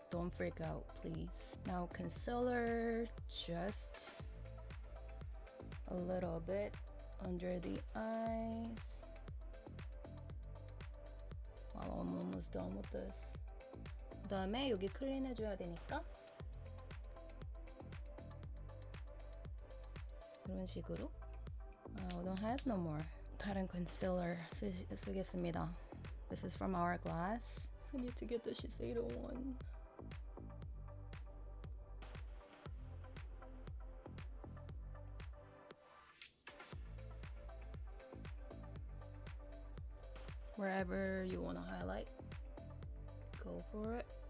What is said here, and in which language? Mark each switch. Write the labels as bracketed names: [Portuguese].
[English] Don't freak out, please. Now concealer, just a little bit under the eyes. Wow, I'm almost done with this. [Korean] 그 다음에 여기 클린 해줘야 되니까 이런 식으로. [English] I don't have no more. [Korean] 다른 컨실러 쓰겠습니다. [English] This is from Hourglass. I need to get the Shiseido one. Wherever you want to highlight, go for it.